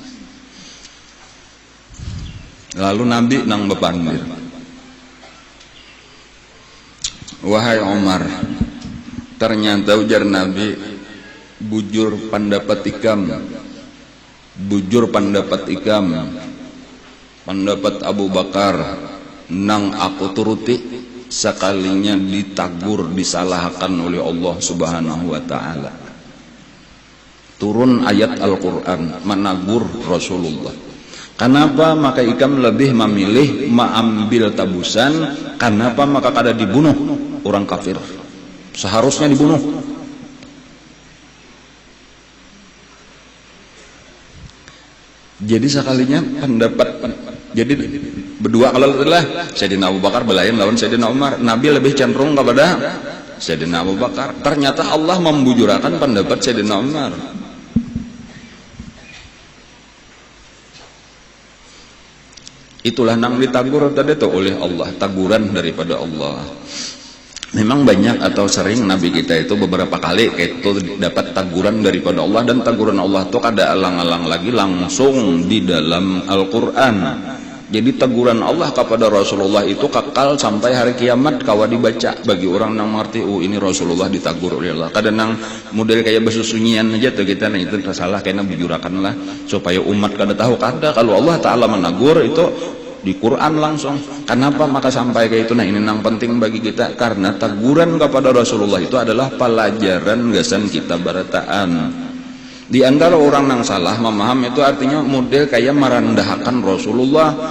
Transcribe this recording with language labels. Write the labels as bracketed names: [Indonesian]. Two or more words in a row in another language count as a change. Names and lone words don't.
[Banjar] Lalu Nabi nang bepandir, wahai Umar, ternyata ujar Nabi, bujur pendapat ikam, pendapat Abu Bakar nang aku turuti, sekalinya ditagur, disalahkan oleh Allah [Arabic] سبحانه وتعالى. [Banjar] Turun ayat Al-Quran menagur Rasulullah. Kenapa maka ikam lebih memilih mengambil tabusan? Kenapa maka kada dibunuh orang kafir? [Indonesian] Seharusnya dibunuh. [Banjar] Jadi sekalinya pendapat, jadi berdua kalau adalah Sayyidina Abu Bakar belayan lawan Sayyidina Umar. [Indonesian] Nabi lebih cenderung kepada Sayyidina Abu Bakar. [Banjar] Ternyata Allah membujurakan pendapat Sayyidina Umar. Itulah nang ditagur tadi itu oleh Allah, taguran daripada Allah. Memang banyak atau sering Nabi kita itu beberapa kali itu dapat taguran daripada Allah, dan taguran Allah itu kada alang-alang lagi langsung di dalam Al-Quran. Jadi taguran Allah kepada Rasulullah itu kekal sampai hari kiamat kawa dibaca bagi orang yang mengerti, ini Rasulullah ditagur oleh Allah. Kadang nang model kayak bersusunyian aja tuh kita, nah itu salah, kena bujurakan lah supaya umat kada tahu. Kada kalau Allah Ta'ala menagur itu di Quran langsung. [Indonesian] Kenapa maka sampai kayak itu? Nah ini yang penting bagi kita, karena teguran kepada Rasulullah itu adalah pelajaran [Banjar] gasan kita barataan. [Indonesian] Di antara orang yang salah memaham itu artinya model kayak merendahkan Rasulullah.